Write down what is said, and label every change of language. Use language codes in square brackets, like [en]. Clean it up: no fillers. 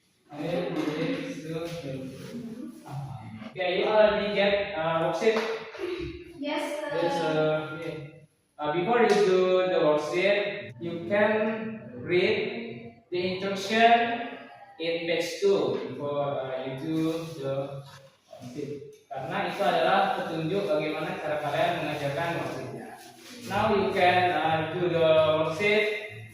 [en] I will give it to you. Okay, you already get worksheet. Yes, sir. Yes, okay. Before you do the worksheet, you can read the instruction in page 2 before you do the worksheet. [id] Karena itu adalah petunjuk bagaimana cara kalian mengajarkan worksheetnya. [en] Now you can do the worksheet.